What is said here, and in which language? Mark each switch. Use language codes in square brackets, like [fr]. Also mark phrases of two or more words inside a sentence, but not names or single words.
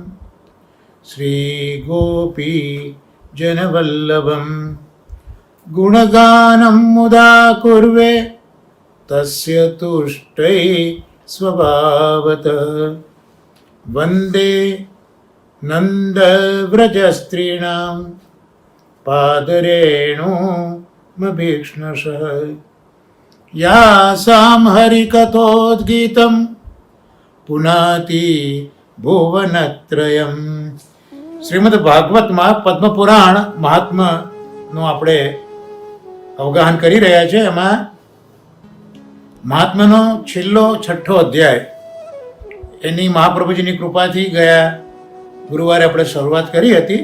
[sa] श्रीगोपी जनवल्लभं गुणगानं मुदा कुर्वे तस्य तुष्टै स्वभावतः वन्दे नन्दव्रजस्त्रीणां पादरेणुमभीक्ष्णशः यासां हरिकथोद्गीतं पुनाति ભુવનત્રયમ. [gu] શ્રીમદ ભાગવતમાં પદ્મપુરાણ મહાત્માનું આપણે અવગાહન કરી રહ્યા છે. એમાં મહાત્માનો છેલ્લો 6ઠ્ઠો અધ્યાય એની મહાપ્રભુજીની કૃપાથી ગયા ગુરુવારે આપણે શરૂઆત કરી હતી.